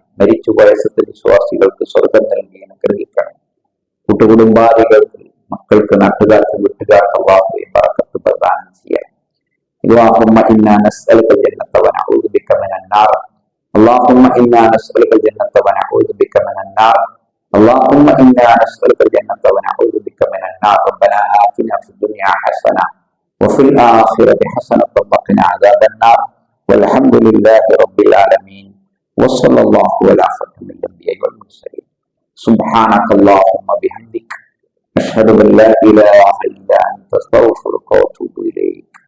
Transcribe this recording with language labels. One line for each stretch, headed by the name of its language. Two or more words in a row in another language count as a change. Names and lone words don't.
Malayalam: മരിച്ചുപോയ സത്യവിശ്വാസികൾക്ക് സ്വർഗം നൽകി അനുഗ്രഹിക്കണം. കുടുംബാദികൾക്ക്, മക്കൾക്ക്, നാട്ടുകാർക്ക്, വീട്ടുകാർക്ക് അല്ലാഹുവേ ബറക്കത്ത് പ്രദാനം ചെയ്യണം.
Arabic: اللهم إنا نسألك الجنة ونعوذ بك من النار. اللهم إنا نسألك الجنة ونعوذ بك من النار. اللهم إنا نسألك الجنة ونعوذ بك من النار. ربنا آتنا في الدنيا حسنة وفي الآخرة حسنة وقنا عذاب النار. والحمد لله رب العالمين وصلى الله على خاتم الأنبياء والمرسلين. سبحانك اللهم بحمدك أشهد أن لا إله إلا أنت أستغفرك وأتوب إليك.